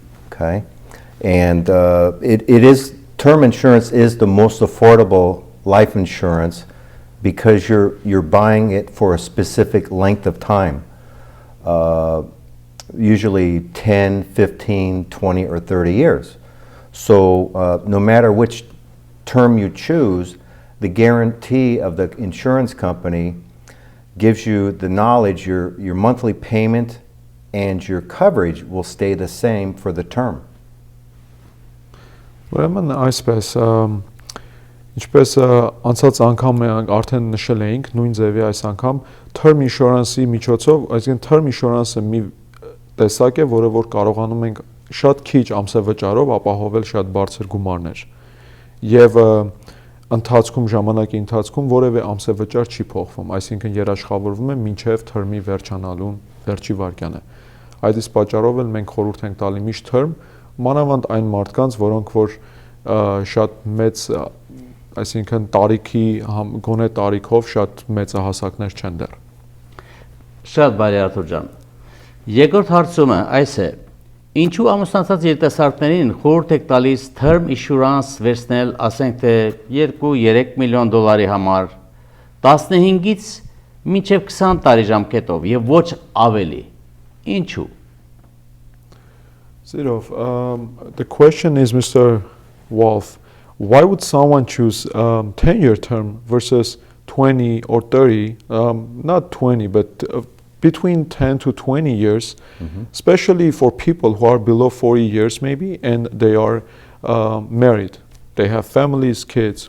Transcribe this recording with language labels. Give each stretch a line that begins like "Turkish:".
English: Okay, and term insurance is the most affordable life insurance because you're buying it for a specific length of time, usually 10, 15, 20, or 30 years. So no matter which term you choose, the guarantee of the insurance company gives you the knowledge your monthly payment and your coverage will stay the same for the term.
Armenian: Ուրեմն այսպես ինչպես անցած անգամ մենք արդեն նշել էինք նույն ձևի այս անգամ term insurance-ի միջոցով, այսինքն term insurance-ը մի տեսակ է, որը որ կարողանում ենք շատ քիչ ամսավճարով ապահովել շատ բարձր գումարներ։ Եվ ընթացքում ժամանակի ընթացքում որևէ ամսավճար չի փոխվում, այսինքն երաշխավորվում է մինչև term-ի վերջանալուն վերջի վարկյանը։ Այդ իսկ պատճառով էլ մենք խորհուրդ ենք տալի միշտ term, մանավանդ այն մարդկանց, որոնք որ շատ մեծ, այսինքն տարիքի գոնե տարիքով շատ մեծահասակներ չեն դեռ։ Շատ բարի Արթուր ջան։ Երկրորդ հարցումը այս է. ինչու ամուսնացած երիտասարդներին խորհուրդ եք տալիս term insurance վերցնել, ասենք թե 2-3 միլիոն դոլարի համար 15-ից մինչև 20 տարի ժամկետով եւ ոչ ավելի։ Ինչու?
English: The question is, Mr. Wolf, why would someone choose 10-year term versus 20 or 30, not 20, but between 10 to 20 years, especially for people who are below 40 years maybe, and they are married, they have families, kids.